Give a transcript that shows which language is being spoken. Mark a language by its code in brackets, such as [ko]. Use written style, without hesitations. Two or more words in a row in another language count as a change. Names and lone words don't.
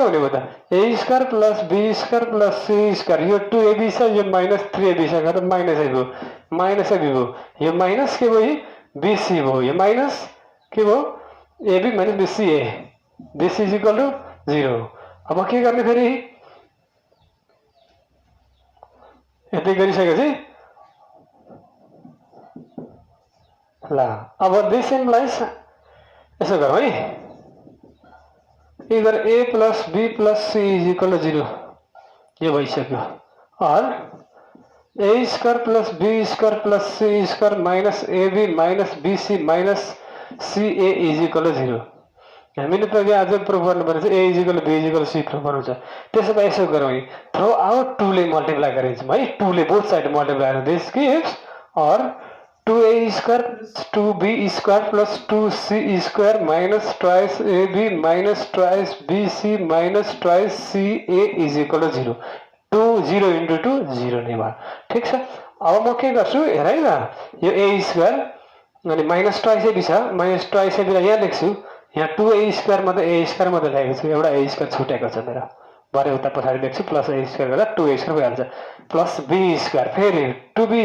[ne] हुने भयो त [en] a square plus b square plus c square [ne] यो 2ab छ यो -3ab छ गरेर माइनस ab भयो यो माइनस के भयो bc भयो यो माइनस के भयो ab माइनस bca [en] this is equal to 0 [ne] अब के गर्ने फेरि यति गरिसकेपछि ल अब [en] this implies [ne] यसो गरौँ है इधर [en] a plus b plus c is equal to 0 [ne] यो भइसक्यो और [en] a square plus b square plus c square minus ab minus bc minus ca is equal to 0 [ne] हामीले त यहाँ अझै प्रुफ गर्नुपर्ने छ [en] a is equal to b is equal to c [ne] प्रुफ गर्नु छ त्यसो भए यसो गरौँ [en] throughout [ne] 2 ले मल्टिप्लाई गरिन्छौँ है 2 ले [en] both side [ne] मल्टिप्लाई गर्नु [en] this gives [ne] और [en] 2a square 2b square plus 2c square minus twice ab minus twice bc minus twice ca is equal to 0 [ne] 2 0 इन्टु 2 0 नै भयो ठिक छ अब म के गर्छु हेर है त यो [en] a square [ne] अनि [en] minus twice ab [ne] छ [en] minus twice ab [ne] यहाँ लेख्छु यहाँ [en] 2a square [ne] मात्रै [en] a square [ne] मात्रै लेखेको छु एउटा [en] a square [ne] छुटेको छ मेरो भरे उता पछाडि लेख्छु [en] plus a square [ne] गर्दा [en] 2a square [ne] भइहाल्छ [en] plus b square [ne] फेरि 2b